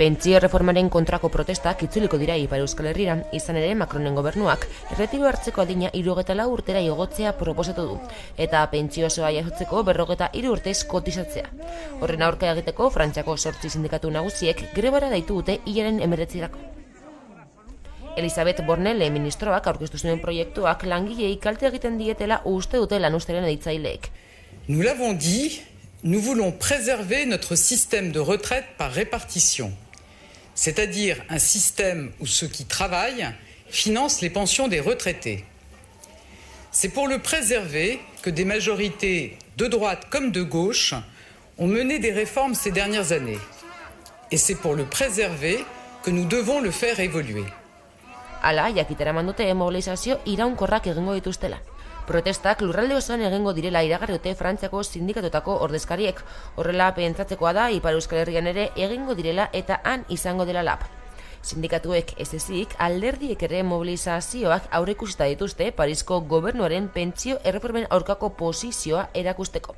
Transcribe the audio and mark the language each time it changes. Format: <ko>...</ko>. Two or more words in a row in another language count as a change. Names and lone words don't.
<eu>Pentsio reformaren kontrako protestak itzuliko dira Ipar Euskal Herrira, izan ere Macronen gobernuak erretiro hartzeko adina 64 urtera igotzea proposatu du, eta pentsio osoa jasotzeko 53 urtez kotizatzea. Horren aurka egiteko Frantziako 8 sindikatu nagusiek grebara deitu dute hilaren 19irako. Elisabeth Borne ministroak aurkeztu zuen proiektuak langileei kalte egiten dietela uste dute lanuztearen editzaileek.</eu> <fr>Nous l'avons dit, nous voulons préserver notre système de retraite par répartition, c'est-à-dire un système où ceux qui travaillent financent les pensions des retraités. C'est pour le préserver que des majorités de droite comme de gauche ont mené des réformes ces dernières années. Et c'est pour le préserver que nous devons le faire évoluer.</fr> <eu>Hala, jakitera mandute mobilizazio iraunkorrak egingo dituztela. Protestak lurralde osoan egingo direla iragarri dute Frantziako sindikatutako ordezkariek. Horrela pentsatzekoa da Ipar Euskal Herrian ere egingo direla eta han izango dela lab. Sindikatuek ez ezik alderdiek ere mobilizazioak aurreikusita dituzte Parisko gobernuaren pentsio erreformen aurkako posizioa erakusteko.</eu>